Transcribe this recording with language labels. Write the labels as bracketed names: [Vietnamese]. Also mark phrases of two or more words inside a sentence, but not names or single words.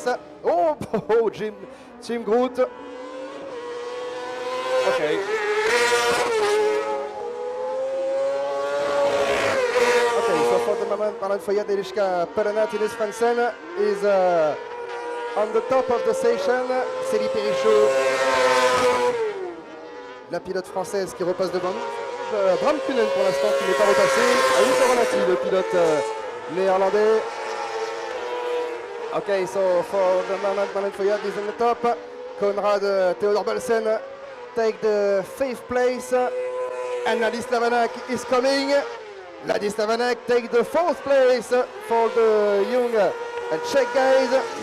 [English] Oh, Jim Groot. Okay. Okay, so for the moment, Malon Fayad, Eliška Perena, Timus Fransen is on the top of the session. [French] Célie Perichot, la pilote française qui repasse devant nous. Bram Koenen pour l'instant qui n'est pas repassé. Aliko Ronati, le pilote néerlandais. [English] Okay, so for the moment, Malon Fayad is in the top. Konrad Theodor Balsen take the 5th place. And Ladislav Anak is coming. Ladislav Anak take the 4th place for the young Czech guys.